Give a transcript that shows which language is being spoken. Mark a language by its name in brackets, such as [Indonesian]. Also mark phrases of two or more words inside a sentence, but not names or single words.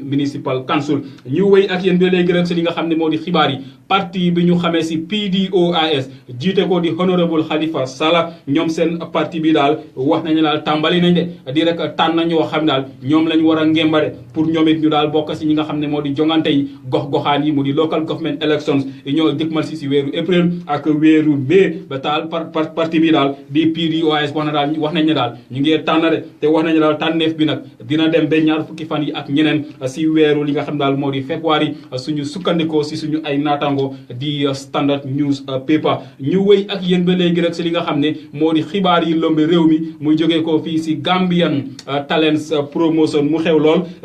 [Wolof] Municipal Council ñu wéy ak yéen ba léegi rek si li nga xam ne moo di xibaar yi parti bi ñu xamee si PDOIS jiite ko di honorable Halifa Sallah ñoom seen parti bi daal wax nañu daal tàmbali nañ de di rek tànn ñoo xam daal ñoom lañ war a ngembare pour ñoom it ñu daal bokk si ñi nga xam ne moo di jongante yi gox-goxaan yi mu di local [English] government elections [Wolof] yi ñoo dëkkmal si weeru avril ak weeru mai ba taal parti bi daal di PDOIS wax nañ ne daal ñu ngi tànn de te wax nañu daal tànneef bi nag dina dem ba ñaar fukki fan yi ak ñeneen si weeru li nga xam daal moo di février suñu sukkandikoo si suñu ay naataango di Standard News Paper ñu wéy ak yéen ba léegi rek si li nga xam ne moo di xibaar yi lombe réew mi muy jógee ko fii si Gambian Talents Promotion mu xew lool li nga